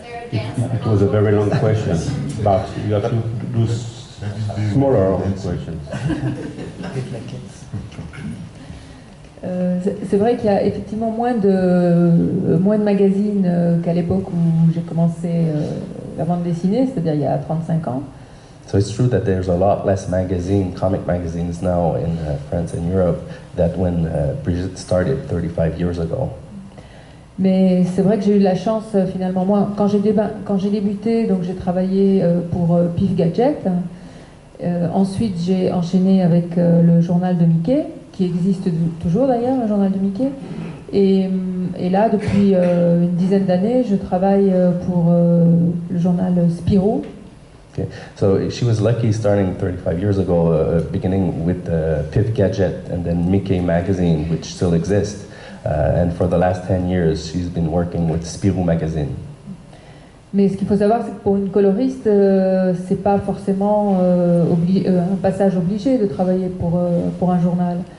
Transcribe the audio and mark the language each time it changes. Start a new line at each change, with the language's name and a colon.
English: It was a very long question, but you have to do smaller questions.
French: C'est vrai qu'il y a effectivement moins de magazines qu'à l'époque où j'ai commencé la bande dessinée, c'est-à-dire il y a 35 ans.
English: So it's true that there's a lot less comic magazines now in France and Europe than when Brigitte started 35 years ago.
French: Mais c'est vrai que j'ai eu la chance finalement, moi, quand j'ai débuté, donc j'ai travaillé pour Pif Gadget. Ensuite, j'ai enchaîné avec le journal de Mickey, qui existe toujours d'ailleurs, le journal de Mickey. Et là, depuis une dizaine d'années, je travaille pour le journal Spirou.
English: Okay. So she was lucky starting 35 years ago, beginning with Pif Gadget and then Mickey magazine, which still exists. And for the last 10 years, she's been working with Spirou magazine.
French: Mais ce qu'il faut savoir, c'est que pour une coloriste, c'est pas forcément un passage obligé de travailler pour un journal.